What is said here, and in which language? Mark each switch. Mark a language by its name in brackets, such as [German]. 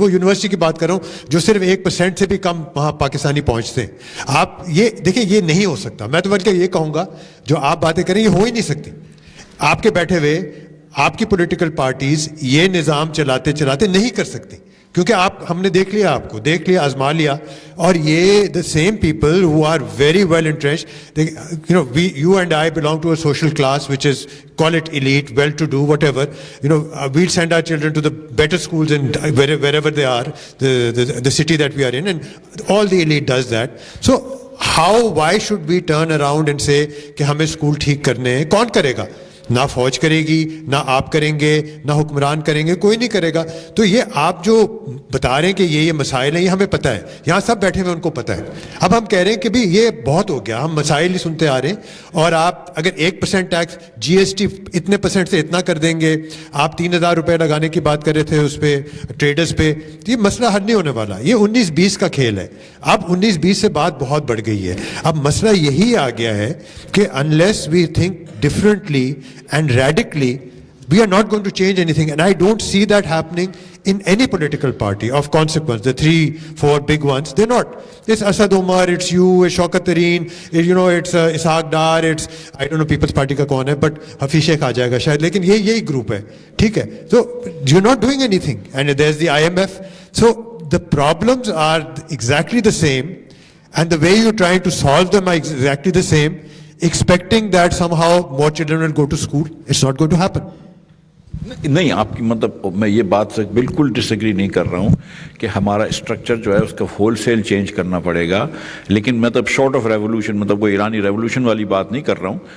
[Urdu] وہ یونیورسٹی کی بات کر رہا ہوں جو صرف 1% سے بھی کم وہاں پاکستانی پہنچتے ہیں. آپ یہ دیکھیں, یہ نہیں ہو سکتا. میں تو بلکہ یہ کہوں گا جو آپ باتیں کریں یہ ہو ہی نہیں سکتی. آپ کے بیٹھے ہوئے آپ کی پولیٹیکل پارٹیز یہ نظام چلاتے نہیں کر سکتی, کیونکہ ہم نے دیکھ لیا, آزما لیا. اور یہ [English] The same people who are very well interest, you and I belong to a social class which is call it elite, well to do, whatever, we'll send our children to the better schools and wherever they are, the city that we are in, and all the elite does that. So why should we turn around and say [Urdu] کہ ہمیں school ٹھیک کرنے ہیں؟ کون کرے گا؟ نہ فوج کرے گی, نہ آپ کریں گے, نہ حکمران کریں گے, کوئی نہیں کرے گا. تو یہ آپ جو بتا رہے ہیں کہ یہ مسائل ہیں, یہ ہمیں پتہ ہے, یہاں سب بیٹھے ہوئے ان کو پتہ ہے. اب ہم کہہ رہے ہیں کہ بھی یہ بہت ہو گیا, ہم مسائل ہی سنتے آ رہے ہیں. اور آپ اگر 1% ٹیکس GST اتنے % سے اتنا کر دیں گے, آپ 3,000 روپے لگانے کی بات کر رہے تھے اس پہ ٹریڈرز پہ, تو یہ مسئلہ حل نہیں ہونے والا. یہ 19-20 کا کھیل ہے. اب 19-20 سے بات بہت بڑھ گئی ہے. اب مسئلہ یہی آ گیا ہے کہ [English] unless we think differently and radically, we are not going to change anything. And I don't see that happening in any political party of consequence. The 3-4 big ones, they're not. It's Asad Omar, it's you, it's Shaukat Tareen, it's Ishaq Dar, it's I don't know People's Party [Urdu] کا کون ہے, [English] but Hafeez Sheikh [Urdu] آ جائے گا شاید, لیکن یہی group ہے. ٹھیک ہے, [English] so you're not doing anything. And there's the IMF. So the problems are exactly the same, and the way you're trying to solve them are exactly the same. Expecting that somehow more children will go to school, it's not going to happen. [Urdu] نہیں, آپ کی مطلب میں یہ بات سے بالکل ڈس agri نہیں کر رہا ہوں کہ ہمارا اسٹرکچر جو ہے اس کا ہول سیل چینج کرنا پڑے گا. لیکن مطلب شارٹ آف ریولوشن, مطلب کوئی ایرانی ریولوشن والی بات نہیں کر رہا ہوں.